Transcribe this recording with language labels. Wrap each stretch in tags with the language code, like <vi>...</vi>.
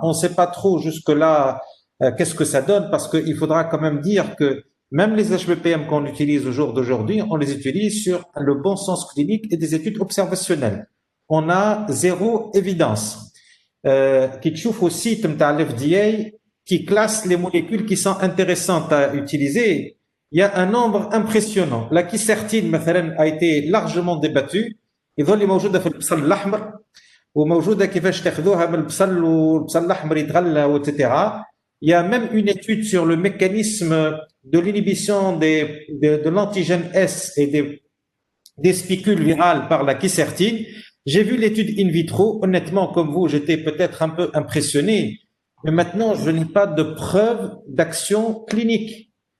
<fr>On ne sait pas trop jusque-là qu'est-ce que ça donne parce qu'il faudra quand même dire que même les HBPM qu'on utilise au jour d'aujourd'hui, on les utilise sur le bon sens clinique et des études observationnelles. On a zéro évidence. Qui</fr> <ar>تشوف</ar> <fr>au site de l'FDA qui classe les molécules qui sont intéressantes à utiliser, il y a un nombre impressionnant. La quercétine,</fr> <ar>مثلا,</ar> <fr>a été largement débattue.</fr> <ar>يظل موجودة في البصل الأحمر وموجودة كيفاش تاخذوها من البصل والبصل الأحمر يتغلى etc.</ar> <fr>Il y a même une étude sur le mécanisme de l'inhibition de l'antigène S et des spicules virales par la quercétine. J'ai vu l'étude in vitro. Honnêtement, comme vous, j'étais peut-être un peu impressionné. Mais maintenant, je n'ai pas de preuve d'action clinique.</fr>